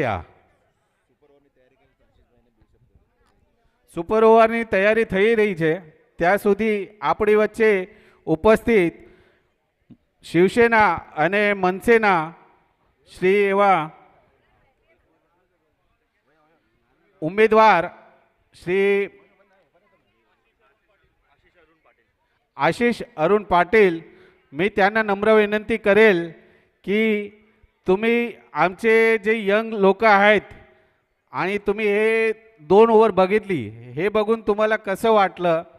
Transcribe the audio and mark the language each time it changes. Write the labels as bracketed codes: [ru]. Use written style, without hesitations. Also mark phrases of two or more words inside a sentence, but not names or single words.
[gu] આ સુપર ઓવરની તૈયારી થઈ રહી છે. ત્યાં સુધી આપણી વચ્ચે ઉપસ્થિત શિવસેના અને મનસેના શ્રી એવા ઉમેદવાર શ્રી [mr] आशिष अरुण पाटील मी त्यांना नम्र विनंती करेल की तुम्ही आमचे जे यंग लोक आहेत आणि तुम्ही हे 2 ओव्हर बघितली, हे बघून तुम्हाला कसं वाटलं?